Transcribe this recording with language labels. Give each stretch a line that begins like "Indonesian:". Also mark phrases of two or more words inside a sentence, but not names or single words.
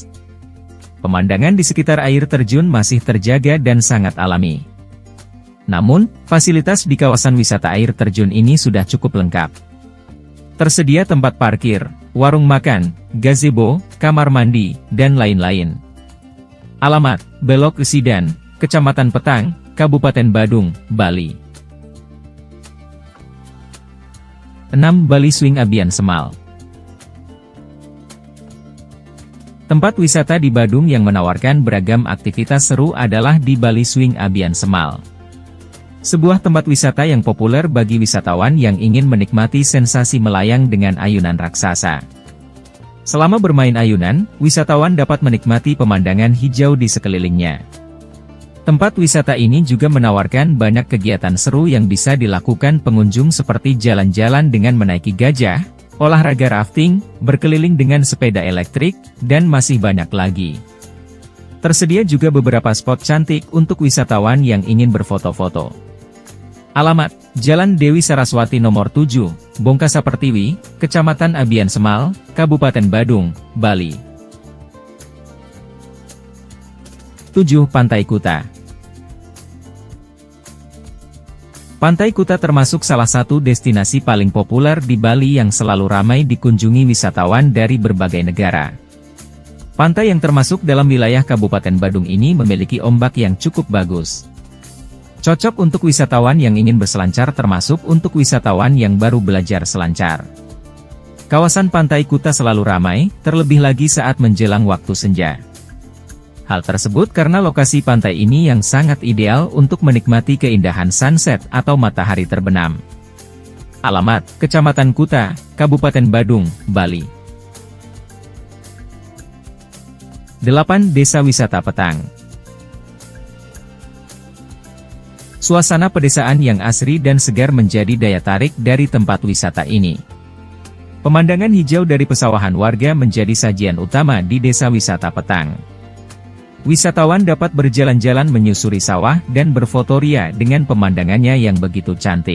Indonesian: Pemandangan di sekitar air terjun masih terjaga dan sangat alami. Namun, fasilitas di kawasan wisata air terjun ini sudah cukup lengkap. Tersedia tempat parkir, warung makan, gazebo, kamar mandi, dan lain-lain. Alamat: Belok Sidan, Kecamatan Petang, Kabupaten Badung, Bali. 6. Bali Swing Abian Semal. Tempat wisata di Badung yang menawarkan beragam aktivitas seru adalah di Bali Swing Abian Semal. Sebuah tempat wisata yang populer bagi wisatawan yang ingin menikmati sensasi melayang dengan ayunan raksasa. Selama bermain ayunan, wisatawan dapat menikmati pemandangan hijau di sekelilingnya. Tempat wisata ini juga menawarkan banyak kegiatan seru yang bisa dilakukan pengunjung seperti jalan-jalan dengan menaiki gajah, olahraga rafting, berkeliling dengan sepeda elektrik, dan masih banyak lagi. Tersedia juga beberapa spot cantik untuk wisatawan yang ingin berfoto-foto. Alamat: Jalan Dewi Saraswati Nomor 7, Bongkasa Pertiwi, Kecamatan Abian Semal, Kabupaten Badung, Bali. 7. Pantai Kuta. Pantai Kuta termasuk salah satu destinasi paling populer di Bali yang selalu ramai dikunjungi wisatawan dari berbagai negara. Pantai yang termasuk dalam wilayah Kabupaten Badung ini memiliki ombak yang cukup bagus. Cocok untuk wisatawan yang ingin berselancar termasuk untuk wisatawan yang baru belajar selancar. Kawasan Pantai Kuta selalu ramai, terlebih lagi saat menjelang waktu senja. Hal tersebut karena lokasi pantai ini yang sangat ideal untuk menikmati keindahan sunset atau matahari terbenam. Alamat: Kecamatan Kuta, Kabupaten Badung, Bali. 8. Desa Wisata Petang. Suasana pedesaan yang asri dan segar menjadi daya tarik dari tempat wisata ini. Pemandangan hijau dari pesawahan warga menjadi sajian utama di Desa Wisata Petang. Wisatawan dapat berjalan-jalan menyusuri sawah dan berfotoria dengan pemandangannya yang begitu cantik.